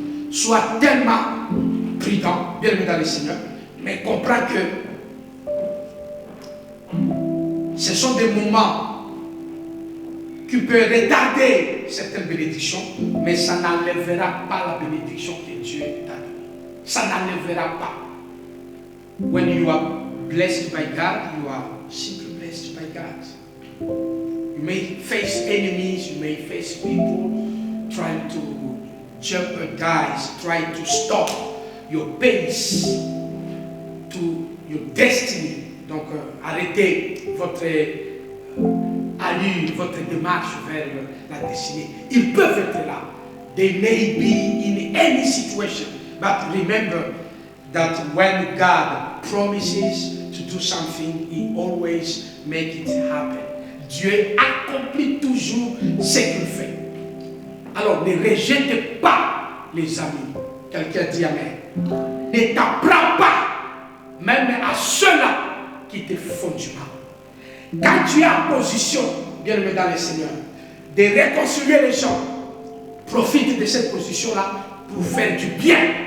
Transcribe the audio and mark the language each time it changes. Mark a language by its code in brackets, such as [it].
[fr] Sois tellement prudent, bien aimé dans le Seigneur, mais comprends que ce sont des moments qui peuvent retarder certaines bénédictions, mais ça n'enlèvera pas la bénédiction que Dieu t'a donnée. Ça n'enlèvera pas. [en] When you are blessed by God, you are simply blessed by God. You may face enemies, you may face people trying to jeopardize, trying to stop your pace to your destiny. [fr] Donc, arrêtez votre allure, votre démarche vers la destinée. Ils peuvent être là. [en] They may be in any situation. But remember that when God promises to do something, He always makes it happen. [fr] Dieu accomplit toujours ce qu'il fait. Alors, ne rejetez pas les amis. Quelqu'un dit Amen. Ne t'apprends pas même à ceux-là qui te font du mal. Quand tu es en position, bien aimé dans le Seigneur, de réconcilier les gens, profite de cette position-là pour faire du bien.